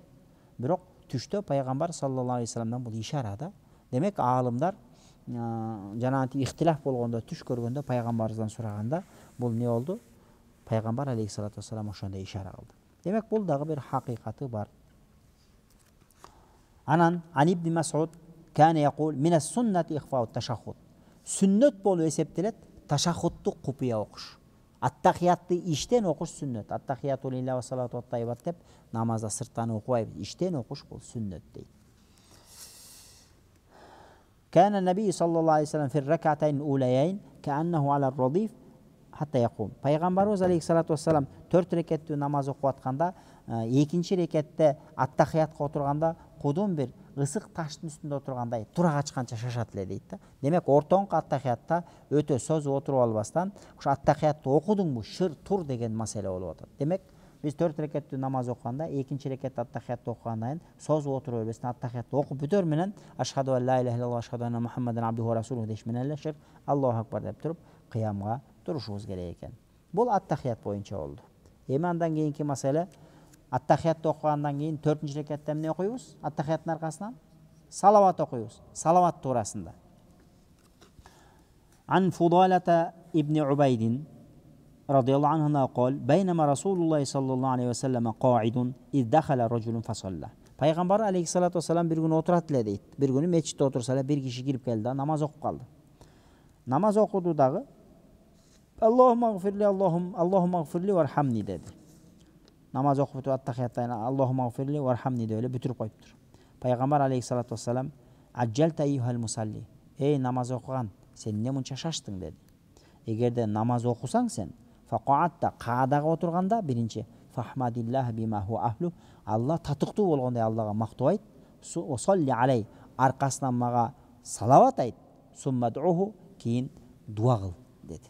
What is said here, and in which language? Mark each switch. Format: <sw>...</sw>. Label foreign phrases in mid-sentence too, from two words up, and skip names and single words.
<ky>Бирок түштө пайгамбар</ky> <ar>صلى الله عليه</ar> <ky>вассаламдан бул ишара да. Демек, аалымдар жанагынтип ихтилаф болгондо, түш көргөндө пайгамбарыбыздан сураганда, бул не болду? Пайгамбар</ky> <ar>عليه الصلاة والسلام</ar> <ky>ошондой ишара кылды. Демек, бул дагы бир хакыйкаты бар.</ky> <ar>Анан ابن مسعود كان يقول من السنة إخفاء التشهد.</ar> <ky>Сүннөт болуп эсептелет ташаххудту купуя окуш. Аттахиятты иштен окуш сүннөт.</ky> <ar>التحيات لله والصلوات والطيبات</ar> <ky>деп намазда сырттан окубайбыз. Иштен окуш бул сүннөт дейт.</ky> <ar>كان النبي صلى الله عليه وسلم في الركعتين الأوليين كأنه على الرضف حتى يقوم.</ar> <ky>Пайгамбарыбыз</ky> <ar>عليه الصلاة والسلام</ar> <ky>4 рекеттүү намаз окуп атканда, экинчи рекетте аттахиятка отурганда кудум бир ысык таштын үстүндө отургандай тура качканча шашат эле дейт да. Демек, ортоңку аттахиятта өтө созуп отуруп албастан, ушу аттахиятты окудуңбу, шыр тур деген маселе болуп атат. Демек, биз 4 рекеттүү намаз окуганда, экинчи рекетте аттахиятты окугандан кийин созуп отуруп бербестен аттахиятты окуп бүтөр менен</ky> <ar>أشهد أن لا إله إلا الله أشهد أن محمدا عبده ورسوله</ar> <ky>деш менен эле шыр</ky> <ar>الله أكبر</ar> <ky>деп туруп кыямга турушубуз керек экен. Бул аттахият боюнча болду. Эми андан кийинки маселе, аттахиятты окугандан кийин 4-нчи рекетте эмне окуйбуз? Аттахияттын аркасынан салават окуйбуз. Салават туурасында.</ky> <ar>عن فضالة بن عبيد رضي الله عنه قال بينما رسول الله صلى الله عليه وسلم قاعد إذ دخل رجل فصلى.</ar> <ky>Пайгамбар</ky> <ar>عليه الصلاة والسلام</ar> <ky>бир күн отурат эле дейт. Бир күнү мечитте отурса эле бир киши кирип келди да, намаз окуп калды. Намаз окуду дагы</ky> <ar>اللهم اغفر لي وارحمني</ar> <ky>деди. Намаз окуп бүтүп аттахияттан</ky> <ar>اللهم اغفر لي وارحمني</ar> <ky>деп эле бүтүрүп коюптур.</ky> <ar>Пайгамбар عليه الصلاة والسلام عجلت أيها المصلي.</ar> <ky>Эй намаз окуган, сен эмне мынча шаштың деди. Эгерде намаз окусаң сен, фақаатта каадага отурганда биринчи</ky> <ar>فاحمد الله بما هو أهله,</ar> <ky>Алла татыктуу болгондой Аллага мактоо айт,</ky> <ar>صل علي,</ar> <ky>аркасынан мага салават айт, суммадуху, кийин дуа кыл деди.</ky>